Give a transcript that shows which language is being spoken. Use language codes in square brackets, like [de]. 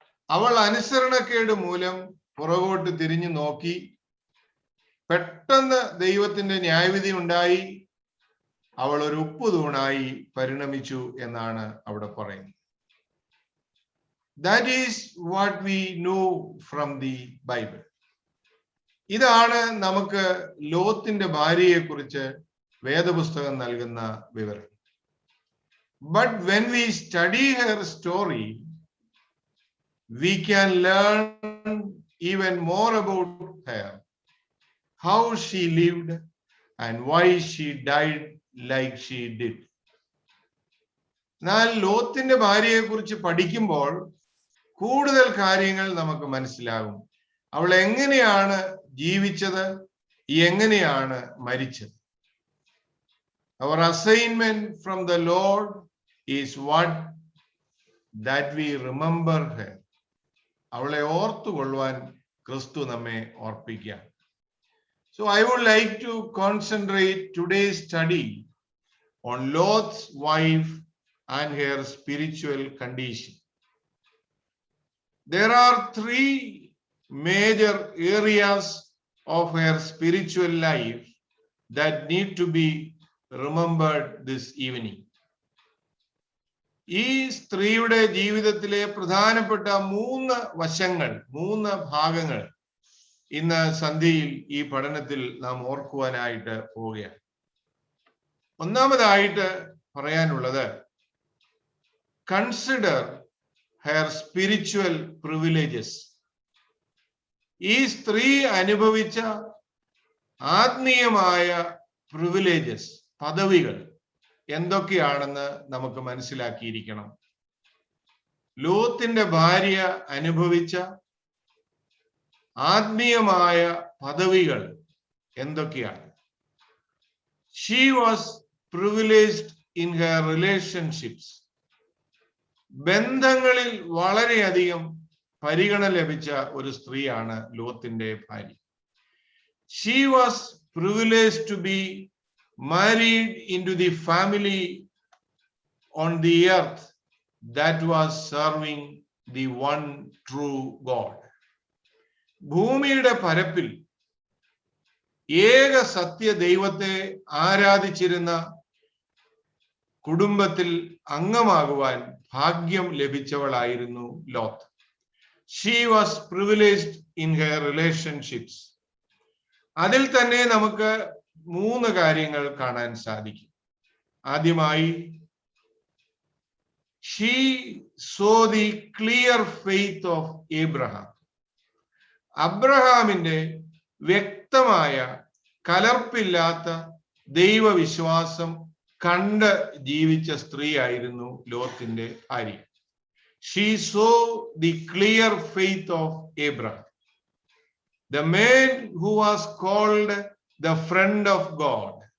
[ml] അവൾ അനുസരണക്കേട് മൂലം പുറകോട്ട് തിരിഞ്ഞു നോക്കി. പെട്ടെന്ന് ദൈവത്തിന്റെ ന്യായവിധി ഉണ്ടായി. അവൾ ഒരു ഉപ്പുതൂണായി പരിണമിച്ചു എന്നാണ് അവിടെ പറയുന്നത്. [en] That is what we know from the Bible. [ml] ഇതാണ് നമുക്ക് ലോത്തിന്റെ ഭാര്യയെ കുറിച്ച് വേദപുസ്തകം നൽകുന്ന വിവരം. [en] But when we study her story, we can learn even more about her, how she lived and why she died like she did. [ml] എന്നാൽ ലോത്തിന്റെ ഭാര്യയെ കുറിച്ച് പഠിക്കുമ്പോൾ കൂടുതൽ കാര്യങ്ങൾ നമുക്ക് മനസ്സിലാകും. അവൾ എങ്ങനെയാണ് ജീവിച്ചത്, എങ്ങനെയാണ് മരിച്ചത്. [en] Our assignment from the Lord is what that we remember her. [ml] അവളെ ഓർത്തുകൊള്ളുവാൻ ക്രിസ്തു നമ്മെ ഓർപ്പിക്കുക. [en] So I would like to concentrate today's study on Lot's wife and her spiritual condition. There are three major areas of her spiritual life that need to be remembered this evening. [ml] ഈ സ്ത്രീയുടെ ജീവിതത്തിലെ പ്രധാനപ്പെട്ട മൂന്ന് വശങ്ങൾ, മൂന്ന് ഭാഗങ്ങൾ ഇന്ന് സന്ധ്യയിൽ ഈ പഠനത്തിൽ നാം ഓർക്കുവാനായിട്ട് പോവുകയാണ്. ഒന്നാമതായിട്ട് പറയാനുള്ളത്, [en] Consider her spiritual privileges. [ml] ഈ സ്ത്രീ അനുഭവിച്ച ആത്മീയമായ privileges, പദവികൾ എന്തൊക്കെയാണെന്ന് നമുക്ക് മനസ്സിലാക്കിയിരിക്കണം. ലോത്തിന്റെ ഭാര്യ അനുഭവിച്ച ആത്മീയമായ പദവികൾ എന്തൊക്കെയാണ്? [en] She was privileged in her relationships. [ml] ബന്ധങ്ങളിൽ വളരെയധികം പരിഗണന ലഭിച്ച ഒരു സ്ത്രീയാണ് ലോത്തിന്റെ ഭാര്യ. [en] She was privileged to be married into the family on the earth that was serving the one true God. [ml] ഭൂമിയുടെ പരപ്പിൽ ഏക സത്യ ദൈവത്തെ ആരാധിച്ചിരുന്ന കുടുംബത്തിൽ അംഗമാകുവാൻ ഭാഗ്യം ലഭിച്ചവളായിരുന്നു Lot. [en] She was privileged in her relationships. [ml] അതിൽ തന്നെ നമുക്ക് മൂന്ന് കാര്യങ്ങൾ കാണാൻ സാധിക്കും. ആദ്യമായി, [en] she saw the clear faith of Abraham. [ml] അബ്രഹാമിന്റെ വ്യക്തമായ കലർപ്പില്ലാത്ത ദൈവവിശ്വാസം കണ്ട് ജീവിച്ച സ്ത്രീയായിരുന്നു ലോത്തിന്റെ ഭാര്യ. [en] She saw the clear faith of Abraham, the man who was called the friend of God.